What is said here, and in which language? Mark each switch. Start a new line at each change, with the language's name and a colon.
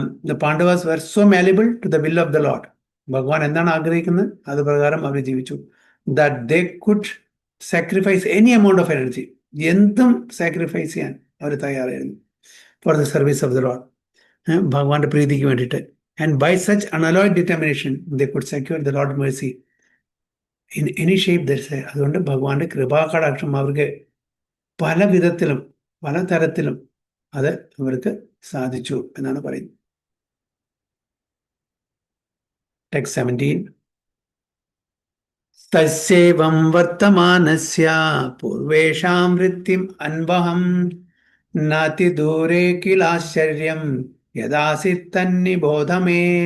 English: The Pandavas were so malleable to the will of the Lord.
Malayalam: ഭഗവാൻ എന്താണ് ആഗ്രഹിക്കുന്നത് അത് പ്രകാരം അവർ ജീവിച്ചു.
English: That they could sacrifice any amount of energy.
Malayalam: എന്തും സാക്രിഫൈസ് ചെയ്യാൻ അവർ തയ്യാറായിരുന്നു.
English: For the service of the Lord.
Malayalam: ഭഗവാന്റെ പ്രീതിക്ക് വേണ്ടിയിട്ട്.
English: And by such unalloyed determination, they could secure the Lord's mercy in any shape they say.
Malayalam: അതുകൊണ്ട് ഭഗവാന്റെ കൃപാകടാക്ഷം അവർക്ക് പല വിധത്തിലും പല തരത്തിലും അത് അവർക്ക് സാധിച്ചു എന്നാണ് പറയുന്നത്.
English: Text 17.
Sanskrit: തസ്യൈവം വർത്തമാനസ്യ പൂർവേഷാം വൃത്തിം അൻവഹം നാതി ദൂരേ കിലാശ്ചര്യം യദാസിത് തന്നിബോധ മേ.